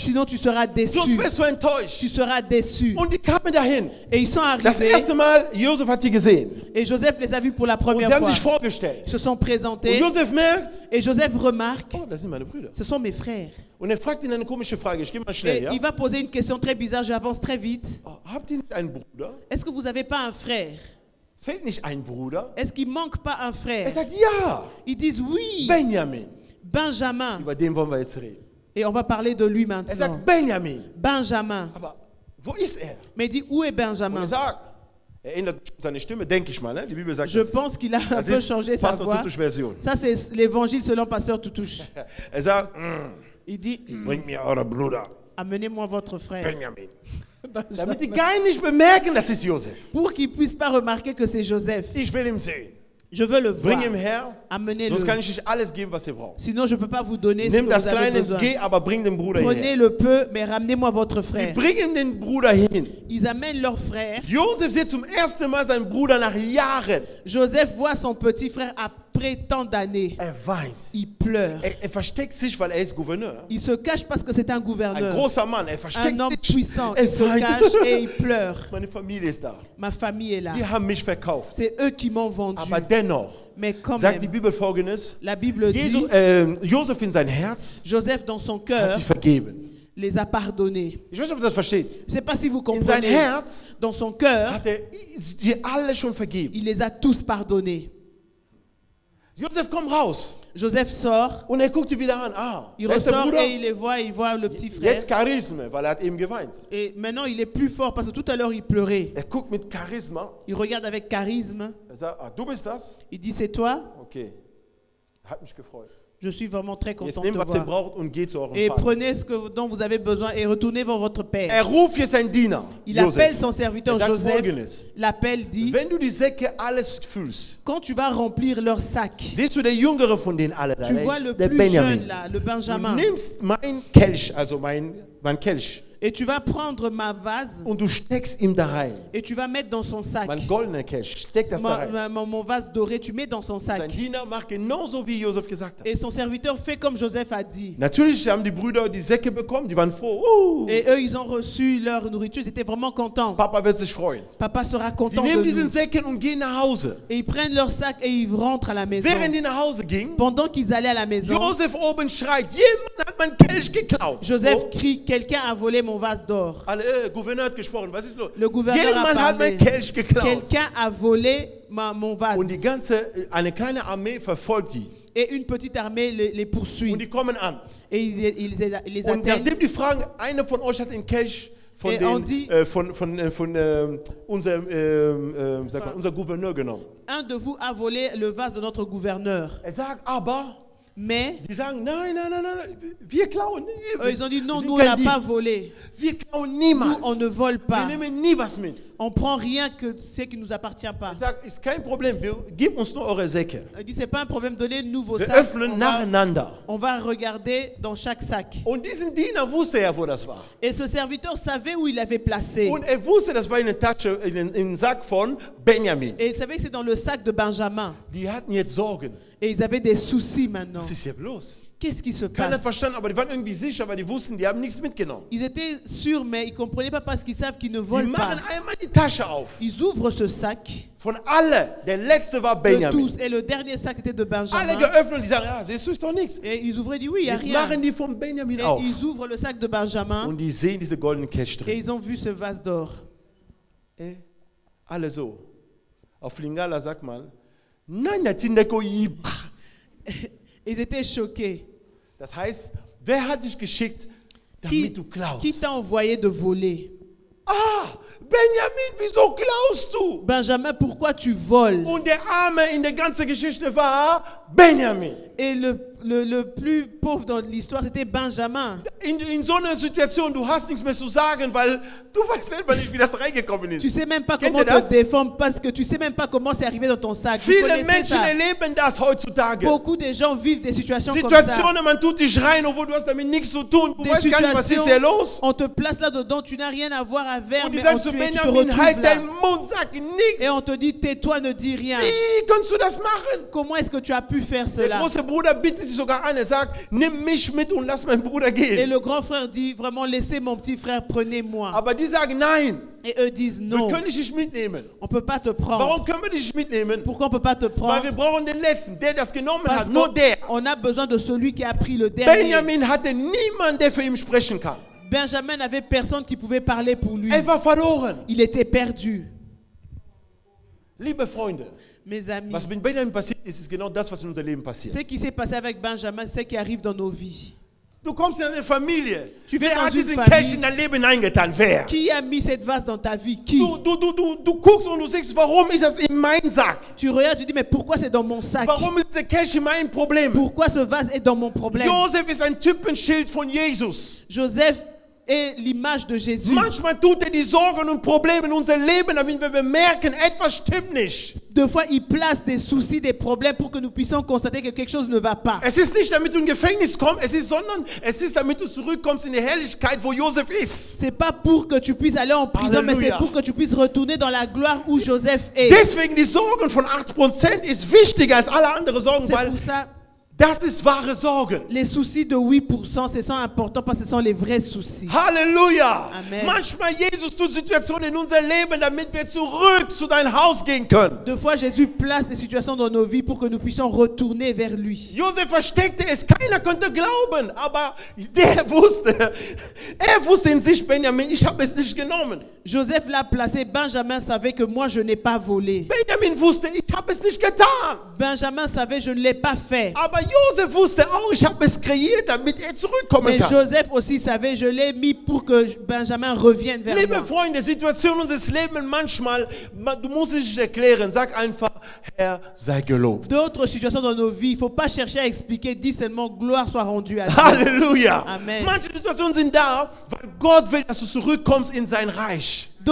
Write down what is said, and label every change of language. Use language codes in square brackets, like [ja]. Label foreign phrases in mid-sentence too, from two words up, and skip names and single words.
[fr] Sinon tu seras déçu. [de] Sonst wirst du enttäuscht. [fr] Tu seras déçu. [de] Und die kamen dahin. [fr] Et ils sont [de] Das [fr] arrivés. [de] erste Mal, Josef hat die gesehen. [fr] Et Joseph les a vus pour la [de] Und [fr] première [de] sie haben [fr] fois. [de] sich vorgestellt. [fr] Ils se sont [de] Und [fr] présentés. [de] Josef merkt, [fr] Et Joseph remarque, [de] oh, das sind meine Brüder. [fr] ce sont mes frères. [de] Und er fragt ihn eine komische Frage. Ich gehe mal [fr] Et [de] schnell, ja? [fr] il va poser une question très bizarre, j'avance très vite. [de] Oh, habt ihr nicht einen Bruder? [fr] Est-ce que vous n'avez pas un frère? [de] Fehlt nicht ein Bruder? [fr] Est-ce qu'il manque pas un [de] Er [fr] frère? [de] sagt, ja, [fr] Ils disent oui, [de] Benjamin. [fr] Benjamin. [de] Über den wollen wir jetzt reden. [fr] Et on va parler de lui [de] Er [fr] maintenant. [de] sagt, Benjamin. [fr] Benjamin. [de] Aber wo ist er? [fr] Mais il dit, où est [de] Und [fr] Benjamin? [de] er sagt, er ändert seine Stimme, denke ich mal. Ne? Die Bibel sagt, [fr] Je pense qu'il a un [de] das [fr] peu [de] ist [fr] changé sa [de] Pastor [fr] voix. [de] Tutusch Version. [fr] Ça, c'est l'évangile selon Pasteur Toutouche. [de] Er sagt, [fr] Il dit, [de] bringt mir euren Bruder, [fr] amenez-moi votre frère. [de] Benjamin. Damit [fr] Benjamin. [de] die gar nicht bemerken, das ist Josef. [fr] Pour qu'ils ne puissent pas remarquer que c'est Joseph. [de] Ich will ihn sehen. [fr] Je veux le voir. [de] Bring ihm her, [fr] Amenez-le. [de] sonst kann ich nicht alles geben, was ihr braucht. [fr] Sinon, je ne peux pas vous donner ce [de] Nimm [fr] que [de] das [fr] vous avez [de] Kleine, [fr] besoin. [de] geh, aber bring den Bruder [fr] Prenez [de] her. [fr] le peu, mais ramenez-moi votre [de] Die [fr] frère. [de] bringen den Bruder hin. [fr] Ils amènent leur frère. [de] Josef sieht zum ersten Mal seinen Bruder nach Jahren. [fr] Joseph voit son petit frère après tant d'années. [de] Er weint. [fr] Il pleure. [de] Er versteckt sich, weil er ist Gouverneur. [fr] Il se cache parce que c'est un [de] Ein [fr] gouverneur. [de] großer Mann, er [fr] Un [de] versteckt [fr] homme [de] sich. [fr] puissant. [de] Er [fr] Il se [de] weint. [fr] cache et il pleure. [de] Meine Familie ist da. [fr] Ma famille est là. [de] Die haben mich verkauft. [fr] C'est eux qui m'ont vendu. [de] Aber dennoch [fr] Mais quand [de] sagt die [fr] même, [de] Bibel Folgendes. [fr] la Bible dit, [de] Josef in sein Herz [fr] Joseph dans son [de] hat [fr] cœur [de] sie vergeben. [fr] les a pardonnés. [de] Ich weiß nicht, ob ihr das versteht. [fr] Je ne sais pas si vous [de] In sein [fr] comprenez. [de] Herz [fr] Dans son cœur, [de] hat er sie alle schon vergeben. [fr] il les a tous pardonnés. [de] Josef kommt raus [fr] Joseph sort, [de] und er guckt sie wieder an. Ah, [fr] il [de] wer ist der [fr] ressort [de] Bruder? [fr] et il les voit, il voit le petit frère. [de] Jetzt Charisma, weil er hat eben geweint. [fr] Et maintenant, il est plus fort parce que tout à l'heure, il pleurait. [de] Er guckt mit Charisma. [fr] Il regarde avec charisme. [de] Er sagt, du bist das? [fr] Il dit, c'est toi? [de] Okay. Hat mich gefreut. [fr] Je suis vraiment très [de] Jetzt [fr] content de [de] nehmt, [fr] te [de] was ihr [fr] voir. [de] braucht und geht zu eurem [fr] Et [de] Vater. [fr] prenez ce dont vous avez besoin et retournez vers votre père. [de] Er ruft hier seinen Diener, [fr] Il appelle [de] Josef. [fr] son serviteur [de] Er sagt [fr] Joseph. [de] Folgendes. [fr] L'appel dit, [de] Wenn du die Säcke alles füllst, [fr] quand tu vas remplir leur sac, [de] siehst du der Jüngere von denen alle da, [fr] tu vois le [de] der [fr] plus [de] Benjamin. [fr] jeune là, le [de] Du [fr] Benjamin. [de] nimmst mein Kelch, also mein Kelch, [fr] Et tu vas prendre ma vase [de] und du steckst ihm da rein. [fr] et tu vas mettre dans son sac. [de] Mein goldener Kelch, steck das da rein. [fr] Mon vase doré, tu mets dans son [de] Sein [fr] sac. [de] Diener macht genauso, wie Josef gesagt hat. [fr] Et son serviteur fait comme Joseph a dit. [de] Natürlich haben die Brüder die Säcke bekommen, die waren froh. [fr] Et eux, ils ont reçu leur nourriture, ils étaient vraiment contents. [de] Papa wird sich freuen. [fr] Papa sera [de] Die [fr] content de [de] nehmen diesen [fr] nous. [de] Säcken und gehen nach Hause. [fr] Et ils prennent leur sac et ils rentrent à la maison. [de] Während die nach Hause gingen, [fr] Pendant qu'ils allaient à la maison, [de] Josef oben schreit, jemand hat meinen Kelch geklaut. [fr] Joseph crie, quelqu'un a volé mon vase d'or. [de] Alle, Gouverneur hat gesprochen, was ist los? [fr] Le gouverneur a [de] Jemand hat [fr] parlé. [de] meinen Kelch geklaut. [fr] Quelqu'un a volé mon vase. [de] Und die eine kleine Armee verfolgt die. [fr] Et une petite armée les poursuit. [de] Und die kommen an. [fr] Et ils les [de] Und [fr] atteignent. [de] nachdem die fragen, einer von euch hat den Kelch von, [fr] Et on dit- [de] unser Gouverneur genommen. [fr] Un de vous a volé le vase de notre gouverneur. [de] Sagt aber, [fr] Mais [de] die sagen, nein, wir klauen nie. [fr] ils ont dit non, [de] Wir [fr] nous on [de] sind [fr] n'a [de] kein [fr] pas [de] Dieb. [fr] volé. [de] Wir klauen [fr] Nous [de] niemals. [fr] on ne vole [de] Wir [fr] pas. [de] nehmen nie was mit. [fr] On prend rien que ce qui nous appartient pas. [de] Sagt, ist kein Problem, gib uns nur eure Säcke. [fr] Il dit c'est pas un problème, donnez-nous vos [de] Wir [fr] sacs. [de] öffnen nacheinander. [fr] On va regarder dans chaque sac. [de] Und diesen Diener wusste ja, wo das war. [fr] Et ce serviteur savait où il avait placé. [de] Und wusste, das war in der Tasche, in den Sack von Benjamin. [fr] Et il savait que c'est dans le sac de Benjamin. [de] Die hatten jetzt Sorgen. [fr] Et ils avaient des soucis maintenant. [de] Was ist hier bloß? [fr] Qu'est-ce qui se [de] Keiner [fr] passe? [de] verstanden, aber die waren irgendwie sicher, weil die wussten, die haben nichts mitgenommen. [fr] Ils étaient sûrs, mais ils ne comprenaient pas parce qu'ils savent qu'ils ne [de] Die [fr] volent pas. [de] machen einmal die Tasche auf. [fr] Ils ouvrent ce sac [de] Von alle. Der letzte war [fr] de [de] Benjamin. [fr] tous. Et le dernier sac était de [de] Alle [fr] Benjamin. [de] geöffnet, die sagen, ja, siehst du, ist doch nichts. [fr] Et ils ouvraient et dit oui, il n'y a [de] Jetzt [fr] rien. [de] machen die von Benjamin [fr] Et [de] auf. [fr] ils ouvrent le sac de Benjamin [de] Und die sehen diese goldenen Cash [fr] et [de] drin. [fr] ils ont vu ce vase d'or. [de] Alle so. Auf Lingala sagt mal, nein, [ln] Tindeko Iba. [fr] Ils étaient choqués. [de] Das heißt, wer hat dich geschickt, damit du klaust? [fr] Qui t'a envoyé de voler? [de] Ah, Benjamin, wieso klaust du? [fr] Benjamin, pourquoi tu voles? [de] Und der Arme in der ganzen Geschichte war Benjamin. [fr] Et le plus pauvre dans l'histoire, c'était Benjamin. [de] In so einer Situation, du hast nichts mehr zu sagen, weil du weißt selber nicht, wie das reingekommen [fr] Tu [de] ist. [fr] sais même pas [de] Kennt [fr] comment [de] ihr das? [fr] te défendre parce que tu sais même pas comment c'est arrivé dans ton sac. Vous [de] Viele [fr] connaissez [de] Menschen [fr] ça. [de] erleben das heutzutage. [fr] Beaucoup de gens vivent des situations comme ça. [de] Situationen, man tut dich rein, obwohl du hast damit nichts zu tun. Du [fr] Des [de] weißt gar nicht, was ist hier [fr] situations, [de] los. [fr] on te place là-dedans, tu n'as rien à voir avec, [de] Und die [fr] mais [de] sagen [fr] on [de] zu [fr] tu te [de] Benjamin, [fr] retrouves [de] halt [fr] là. [de] deinen Mund, sag nichts. [fr] Et on te dit, tais-toi, ne dis rien. [de] Wie kannst du das machen? [fr] Comment est-ce que tu as pu faire [de] Der [fr] cela? [de] große Bruder bittet sich sogar an, er sagt, nimm mich mit und lass meinen Bruder [fr] Et [de] gehen. [fr] le grand frère dit, vraiment, laissez mon petit frère, prenez-moi. [de] Aber die sagen, nein, [fr] Et eux disent, [de] wir [fr] non, [de] können dich nicht mitnehmen. [fr] on ne peut pas te prendre. [de] Warum können wir dich nicht mitnehmen? [fr] Pourquoi on ne peut pas te [de] Weil wir [fr] prendre? [de] brauchen den Letzten, der das genommen [fr] Parce [de] hat, nur der. [fr] qu'on a besoin de celui qui a pris le dernier. [de] Benjamin hatte niemanden, der für ihn sprechen kann. [fr] Benjamin n'avait personne qui pouvait parler pour lui. [de] Er war verloren. [fr] Il était perdu. [de] Liebe Freunde, [fr] Mes amis, [de] was mit Benjamin passiert ist, ist genau das, was in unser Leben passiert. [fr] ce qui s'est passé avec Benjamin, c'est ce qui arrive dans nos vies. [de] Du kommst in eine Familie. [fr] Tu viens [de] Wer [fr] dans [de] hat [fr] une [de] diesen [fr] famille. [de] Cash in dein Leben eingetan? Wer? [fr] Qui a mis cette vase dans ta vie? Qui? [de] Du guckst und du sagst, warum ist das in meinem Sack? [fr] Tu regardes, tu dis, mais pourquoi c'est dans mon sac? [de] Warum ist der Cash in meinem Problem? [fr] Pourquoi ce vase est dans mon problème? [de] Josef ist ein Typenschild von Jesus. [fr] Joseph est l'image de Jésus. [de] Manchmal tut er die Sorgen und Probleme in unser Leben, damit wir bemerken, etwas stimmt nicht. [fr] Deux fois, il place des soucis, des problèmes pour que nous puissions constater que quelque chose ne va pas. [de] Es ist nicht, damit du in Gefängnis kommst, sondern es ist, damit du zurückkommst in die Herrlichkeit, wo Josef ist. [fr] C'est pas pour que tu puisses aller en prison, mais c'est Alléluia. pour que tu puisses retourner dans la gloire où Joseph est. [de] Deswegen die Sorgen von 8% ist wichtiger als alle anderen Sorgen, [fr] C'est [de] weil [fr] pour ça, [de] das ist wahre Sorgen. [fr] les soucis de 8%, c'est ça important parce que ce sont les vrais soucis. [de] Halleluja. Amen. Manchmal Jesus tut Situationen in unser Leben, damit wir zurück zu deinem Haus gehen können. [fr] Deux fois, Jésus place des situations dans nos vies pour que nous puissions retourner vers lui. [de] Josef versteckte es, keiner konnte glauben, aber er wusste in sich, Benjamin, ich habe es nicht genommen. [fr] Joseph l'a placé. Benjamin savait que moi, je n'ai pas volé. [de] Benjamin wusste, ich habe es nicht getan. [fr] Benjamin savait, je ne l'ai pas fait. [de] Aber Josef wusste auch, ich habe es kreiert, damit er zurückkommen [fr] Mais [de] kann. [fr] Joseph aussi savait, je l'ai mis pour que Benjamin revienne vers [de] Liebe [fr] moi. [de] Freunde, Situationen unseres Lebens manchmal, du musst es nicht erklären, sag einfach, Herr sei gelobt. [fr] D'autres situations dans nos vies, il ne faut pas chercher à expliquer, dis seulement gloire soit rendue à Dieu. [de] Halleluja. Amen. Manche Situationen sind da, weil Gott will, dass du zurückkommst in sein Reich.